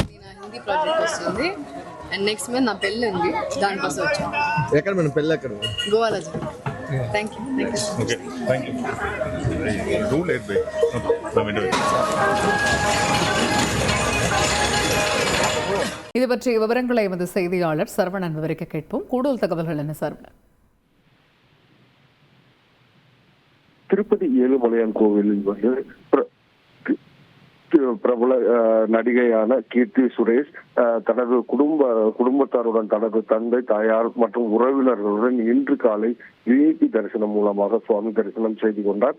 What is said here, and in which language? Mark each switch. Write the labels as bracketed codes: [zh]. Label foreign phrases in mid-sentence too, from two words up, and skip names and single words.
[te] హిందీ ప్రాజెక్ట్ వస్తుంది [en] and next month [te] నా పెళ్ళి ఉంది దానికోసం వచ్చాను. ఎక్కడ మన పెళ్ళి ఎక్కడ? గోవాలో జరిగింది. [en] thank you. okay thank you. do late bye [ta] இது பற்றிய விவரங்களை எமது செய்தியாளர் சரவணன் விவரிக்க கேட்போம். கூடுதல் தகவல்கள் என்ன சரவணன்? திருப்பதி ஏழுமலையான் கோவிலில் வந்து பிரபல நடிகையான கீர்த்தி சுரேஷ் தனது குடும்பத்தாருடன் தனது தந்தை, தாயார் மற்றும் உறவினர்களுடன் இன்று காலை விஐபி தரிசனம் மூலமாக சுவாமி தரிசனம் செய்து கொண்டார்.